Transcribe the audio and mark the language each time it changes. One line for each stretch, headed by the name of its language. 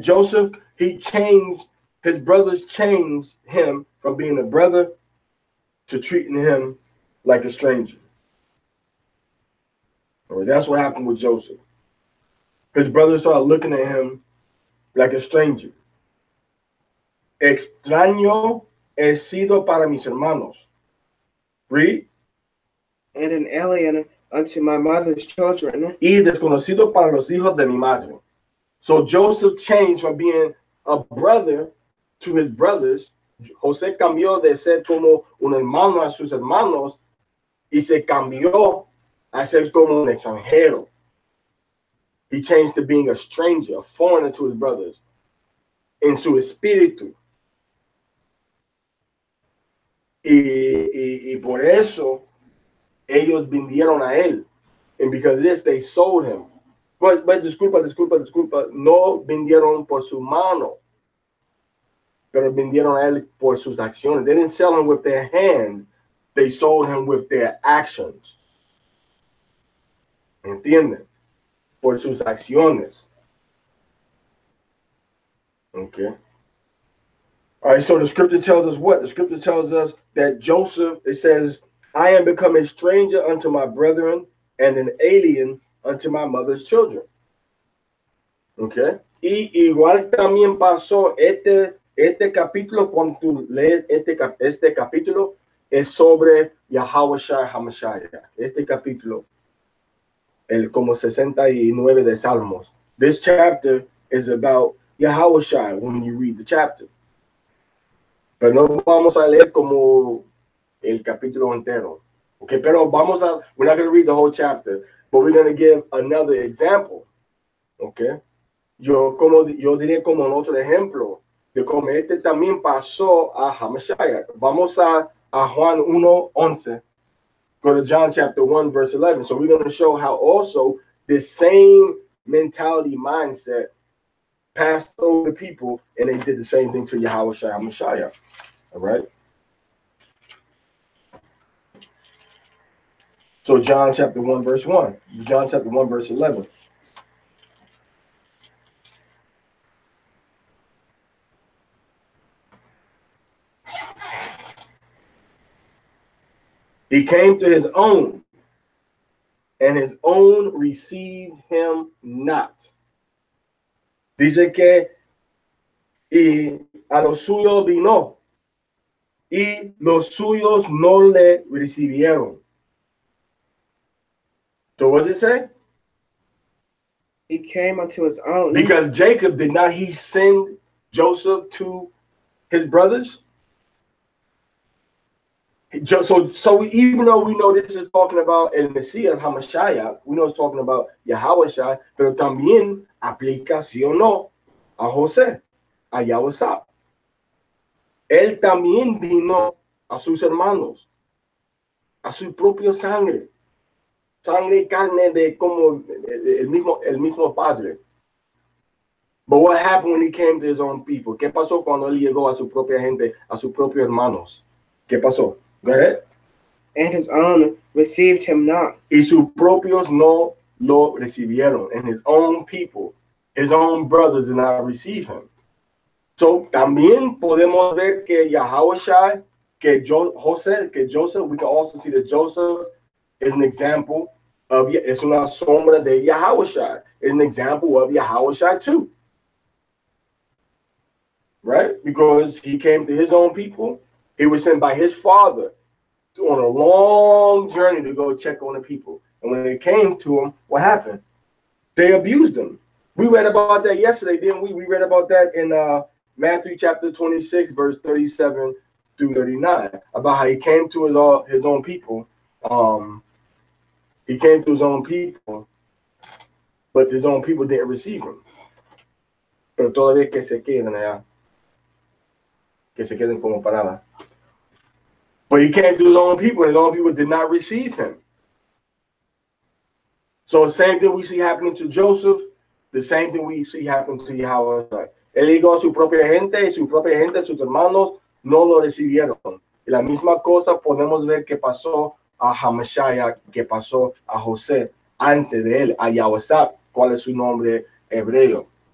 English: Joseph, his brothers changed him from being a brother to treating him like a stranger. All right, that's what happened with Joseph. His brothers started looking at him like a stranger.
Spanish: Extraño he sido para mis hermanos.
English: Read. And an alien unto my mother's children.
Spanish: Y desconocido para los hijos de mi madre.
English: So Joseph changed from being a brother to his brothers.
Spanish: José cambió de ser como un hermano a sus hermanos y se cambió a ser como un extranjero.
English: He changed to being a stranger, a foreigner to his brothers,
Spanish: en su espíritu. Y por eso ellos vinieron a él.
English: And because of this, they sold him. But
Spanish: disculpa, no vendieron por su mano, pero vendieron a él por sus acciones.
English: They didn't sell him with their hand, they sold him with their actions.
Spanish: ¿Entienden? Por sus acciones.
English: Okay. All right, so the scripture tells us what? The scripture tells us that Joseph, it says, I am become a stranger unto my brethren and an alien unto my mother's children. Okay.
Spanish: Y igual también pasó este capítulo, cuando tú lees este capítulo, es sobre Yahawashi Hamashiach. Este capítulo, el como 69 de Salmos.
English: This chapter is about Yahawashi when you read the chapter.
Spanish: Pero no vamos a leer como el capítulo entero.
English: Okay,
Spanish: pero
English: we're not going to read the whole chapter, but we're going to give another example. Okay.
Spanish: Yo diré como otro ejemplo de cómo este también pasó a Hamashiach. Vamos a Juan 1:11.
English: Go to John chapter 1, verse 11. So we're going to show how also this same mentality mindset passed over the people, and they did the same thing to Yahawashi Hamashiach. All right. So John chapter 1, verse 1. John chapter 1, verse 11. He came to his own, and his own received him not.
Spanish: Dice que y a los suyos vino, y los suyos no le recibieron.
English: So what does it say? He came unto his own. Because Jacob, did not he send Joseph to his brothers? So even though we know this is talking about el Mesías, Hamashiach, we know it's talking about Yahawashi,
Spanish: pero también aplica sí o no a José, a Yahushua. Él también vino a sus hermanos, a su propia sangre y carne de como el mismo padre.
English: But what happened when he came to his own people?
Spanish: ¿Qué pasó cuando él llegó a su propia gente, a sus propios hermanos? ¿Qué pasó?
English: Go ahead. And his own received him not.
Spanish: Y sus propios no lo recibieron.
English: And his own people, his own brothers did not receive him. So
Spanish: también podemos ver que Yahawashi, que Joseph,
English: we can also see that Joseph is an example of,
Spanish: es una sombra de Yahawashi.
English: Is an example of Yahawashi too. Right? Because he came to his own people. He was sent by his father on a long journey to go check on the people. And when they came to him, what happened? They abused him. We read about that yesterday, didn't we? We read about that in Matthew chapter 26, verse 37 through 39 about how he came to his own people. He came to his own people, but his own people didn't receive him.
Spanish: Pero todavía que se queden allá, que se queden como parada.
English: But he came to his own people, and his own people did not receive him. So the same thing we see happening to Joseph, the same thing we see happening to Yahweh.
Spanish: Él llegó a su propia gente, y sus hermanos, no lo recibieron. Y la misma cosa podemos ver que pasó a Hamashaya, que pasó a José antes de él, a Yahweh, cuál es su nombre hebreo.